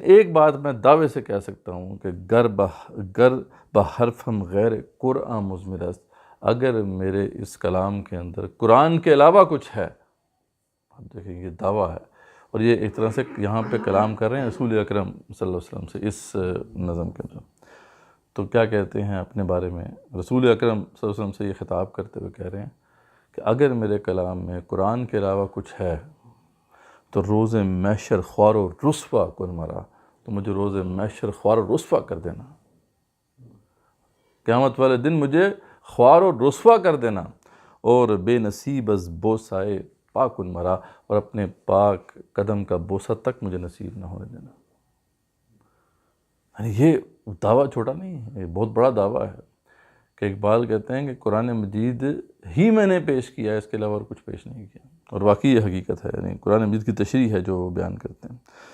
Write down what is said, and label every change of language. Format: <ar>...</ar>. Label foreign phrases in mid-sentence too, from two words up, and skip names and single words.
<ur>ایک بات میں دعوے سے کہہ سکتا ہوں کہ</ur> <fa>گر بحرفم غیر قرآن مضمر است،</fa> <ur>اگر میرے اس کلام کے اندر قرآن کے علاوہ کچھ ہے، اب دیکھیں یہ دعویٰ ہے، اور یہ ایک طرح سے یہاں پہ کلام کر رہے ہیں رسول اکرم</ur> <ar>صلی اللہ علیہ وسلم</ar> <ur>سے اس نظم کے اندر، تو کیا کہتے ہیں اپنے بارے میں رسول اکرم</ur> <ar>صلی اللہ علیہ وسلم</ar> <ur>سے یہ خطاب کرتے ہوئے کہہ رہے ہیں کہ اگر میرے کلام میں قرآن کے علاوہ کچھ ہے تو</ur> <fa>روز محشر خوار و رسوا کن مرا،</fa> <ur>تو مجھے روز محشر خوار و رسوا کر دینا، قیامت والے دن مجھے خوار و رسوا کر دینا، اور</ur> <fa>بے نصیب از بوسائے پاک مرا،</fa> <ur>اور اپنے پاک قدم کا بوسہ تک مجھے نصیب نہ ہونے دینا۔ یعنی یہ دعویٰ چھوٹا نہیں ہے، یہ بہت بڑا دعویٰ ہے کہ اقبال کہتے ہیں کہ قرآن مجید ہی میں نے پیش کیا ہے، اس کے علاوہ اور کچھ پیش نہیں کیا، اور واقعی یہ حقیقت ہے، یعنی قرآن مجید کی تشریح ہے جو وہ بیان کرتے ہیں۔</ur>